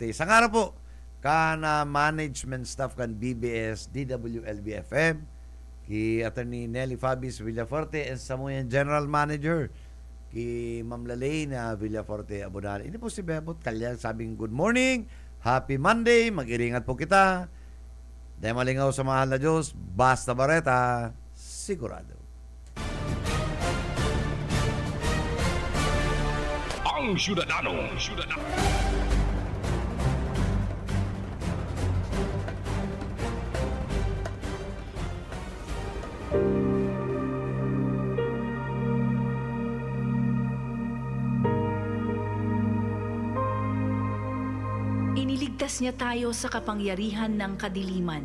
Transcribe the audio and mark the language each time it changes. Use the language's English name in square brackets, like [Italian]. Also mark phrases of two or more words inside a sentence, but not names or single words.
[Bikol] Sa nga po, kana management staff kan BBS, DWLB-FM, ki Attorney Nelly Fabis Villaforte, and sa mga general manager, ki Ma'am Lalaine Villaforte Abonal. Ini po si Bebot Kalyang sabing [English] good morning, happy Monday, [Bikol] mag-iringat po kita. Dahil malingaw sa mahal na Diyos, basta bareta, sigurado. Ang Syudadano. [Filipino] Iniligtas niya tayo sa kapangyarihan ng kadiliman